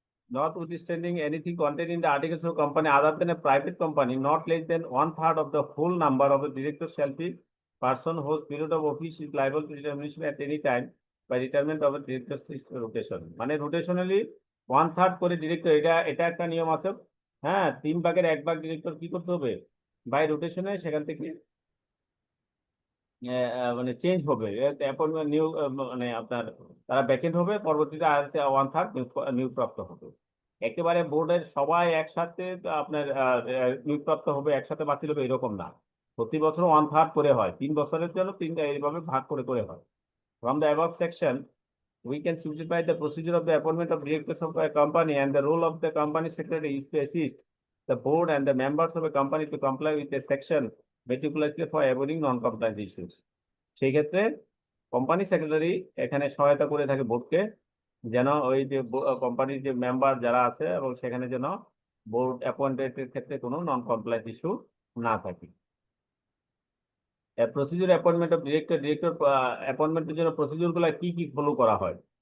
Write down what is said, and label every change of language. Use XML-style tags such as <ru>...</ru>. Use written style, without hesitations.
<en>Notwithstanding anything contained in the articles of company other than a private company, not less than 1/3 of the full number of the directors shall be person whose period of office is liable to termination at any time by retirement of a director's rotation.</en> <bn>মানে rotationally 1/3 করে director, এটা একটা নিয়ম আছে। হ্যাঁ, 3 ভাগের 1 ভাগ director কি করতে হবে, বাই রোটেশনে সেখান থেকে মানে চেঞ্জ হবে, অ্যাপয়েন্টমেন্ট নিয়োগ মানে আপনার তারা ভ্যাকেন্ট হবে, পরবর্তীতে আর 1/3 নিয়োগপ্রাপ্ত হবে। একেবারে বোর্ডের সবাই একসাথে আপনার নিয়োগপ্রাপ্ত হবে, একসাথে বাতিল হবে এরকম না। প্রতি বছর 1/3 করে হয়, 3 বছরের জন্য তিনটা এইভাবে ভাগ করে করে হয়।</bn> <en>From the above section, we can simplify the procedure of the appointment of directors of a company, and the role of the company secretary is to assist the board and the members of a company to comply with the section meticulously for avoiding non-compliance issues.</en> <bn>সেই ক্ষেত্রে company secretary এখানে সহায়তা করে থাকে বোর্ডকে, যেন ওই যে কোম্পানির যে মেম্বার যারা আছে এবং সেখানে যেন বোর্ড অ্যাপয়েন্টেডের ক্ষেত্রে কোনো নন কমপ্লায়েন্স ইস্যু না থাকে। প্রসিডিউর অ্যাপয়েন্টমেন্ট অফ ডিরেক্টর অ্যাপয়েন্টমেন্টের জন্য প্রসিডিউর গুলা কি কি ফলো করা হয়?</bn>